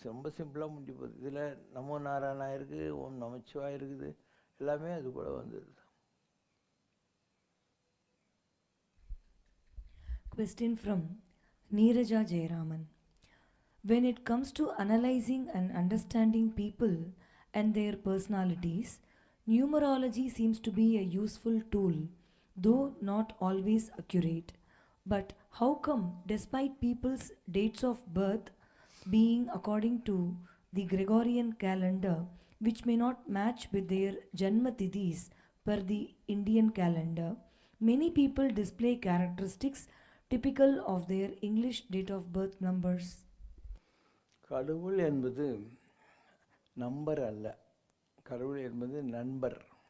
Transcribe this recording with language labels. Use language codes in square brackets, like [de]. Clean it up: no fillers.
[ta] ரொம்ப சிம்பிளாக முடிஞ்சு போகுது. இதில் நமோ நாராயணா இருக்குது, ஓம் நமச்சிவா இருக்குது, எல்லாமே அது கூட வந்துடுது. [en] Question from Neeraja Jayaraman. When it comes to analyzing and understanding people and their personalities, numerology seems to be a useful tool, though not always accurate. But how come, despite people's dates of birth being according to the Gregorian calendar, which may not match with their Janma Tithis per the Indian calendar, many people display characteristics typical of their English date of birth numbers? [ta] கடவுள் என்பது number அல்ல, கடவுள் என்பது நண்பர்.